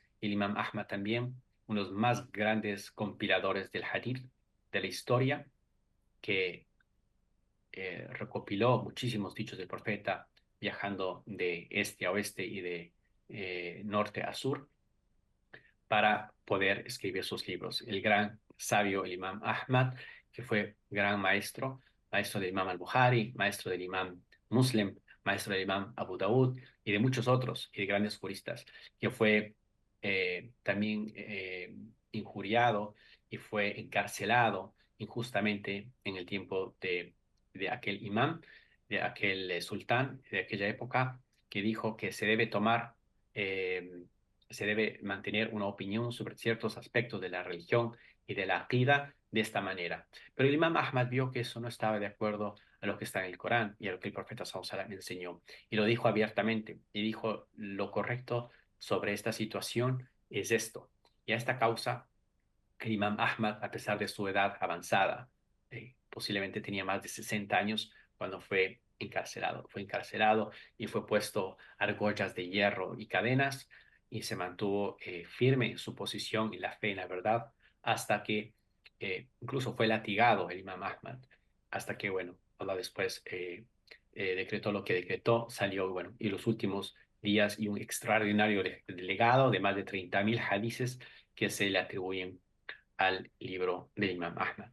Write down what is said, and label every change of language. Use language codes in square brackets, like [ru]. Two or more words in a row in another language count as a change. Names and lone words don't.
[es] El imam Ahmad también, uno de los más grandes compiladores del hadith de la historia, que recopiló muchísimos dichos del profeta viajando de este a oeste y de norte a sur para poder escribir sus libros. El gran sabio, el imam Ahmad, que fue gran maestro, maestro del imam al-Bukhari, maestro del imam Muslim, maestro del imam Abu Dawud y de muchos otros y de grandes juristas, que fue también injuriado y fue encarcelado injustamente en el tiempo de aquel imam, de aquel sultán de aquella época, que dijo que eh, se debe mantener una opinión sobre ciertos aspectos de la religión y de la aqida de esta manera. Pero el imam Ahmad vio que eso no estaba de acuerdo a lo que está en el Corán y a lo que el profeta [ar] صلى الله عليه وسلم [es] enseñó. Y lo dijo abiertamente. Y dijo: lo correcto sobre esta situación es esto. Y a esta causa, el imam Ahmad, a pesar de su edad avanzada, posiblemente tenía más de 60 años cuando fue encarcelado. Fue encarcelado y fue puesto argollas de hierro y cadenas, y se mantuvo firme en su posición y la fe en la verdad hasta que incluso fue latigado el imam Ahmad, hasta que, bueno, Allah después decretó lo que decretó, salió, bueno, y los últimos días y un extraordinario legado de más de 30.000 hadices que se le atribuyen al libro del Imam Ahmad.